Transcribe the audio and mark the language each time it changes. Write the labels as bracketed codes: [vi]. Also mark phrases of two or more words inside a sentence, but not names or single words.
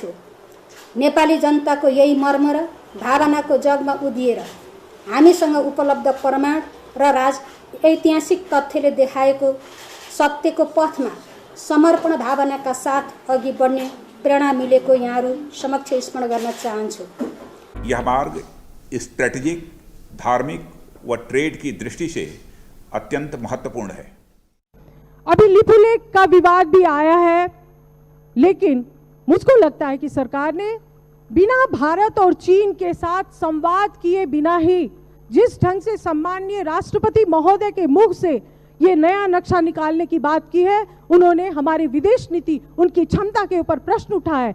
[ne] नेपाली जनताको यही मर्म र भावनाको जगमा उदिएर हामीसँग उपलब्ध प्रमाण र ऐतिहासिक तथ्यले देखाएको सत्यको पथमा समर्पण भावनाका साथ अघि बढ्ने प्रेरणा मिलेको यहाँहरू समक्ष स्मरण गर्न चाहन्छु। [hi] यह मार्ग स्ट्रेटेजिक, धार्मिक व ट्रेड की दृष्टि से अत्यंत महत्वपूर्ण है। अभी लिपुलेख का विवाद भी आया है, लेकिन मुझको लगता है कि सरकार ने बिना भारत और चीन के साथ संवाद किए बिना ही जिस ढंग से सम्माननीय राष्ट्रपति महोदय के मुख से ये नया नक्शा निकालने की बात की है, उन्होंने हमारी विदेश नीति, उनकी क्षमता के ऊपर प्रश्न उठाया है।